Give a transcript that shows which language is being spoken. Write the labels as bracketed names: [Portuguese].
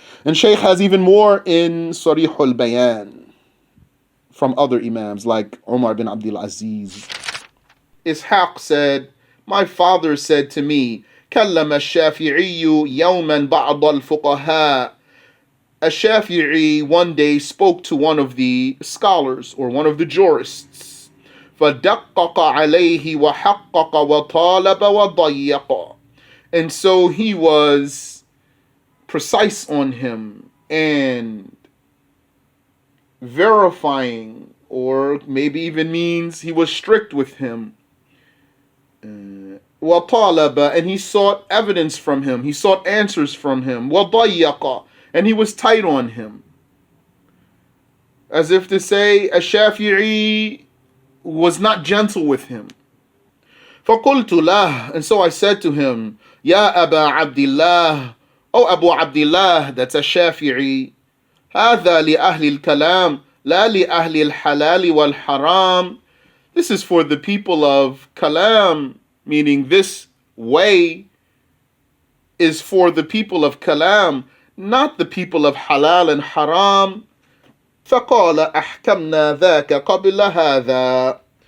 [English] And Shaykh has even more in Sarih al-Bayan from other Imams like Umar bin Abdul Aziz. Ishaq said, my father said to me, [Arabic] كلم الشافعي يوما بعض الفقهاء. [English] Ash-Shafi'i one day spoke to one of the scholars or one of the jurists. [Arabic] فدقق عليه وحقق وطالب وضيق. [English] And so he was precise on him and verifying, or maybe even means he was strict with him. [Arabic] وَطَالَبَ, [English] and he sought evidence from him, he sought answers from him. [Arabic] وَضَيَّقَ, [English] and he was tight on him. As if to say, Ash-Shafi'i was not gentle with him. [Arabic] فَقُلْتُ لَهُ, [English] and so I said to him, [Arabic] يَا أَبَا عَبْدِ اللَّهِ, [English] O Abu Abdullah, that's Ash-Shafi'i, [Arabic] هَذَا لِأَهْلِ الْكَلَامِ لَا لِأَهْلِ الْحَلَالِ وَالْحَرَامِ. [English] This is for the people of Kalam, meaning this way is for the people of Kalam, not the people of Halal and Haram. [Arabic] فَقَالَ أَحْكَمْنَا ذَاكَ قَبْلَ هَذَا.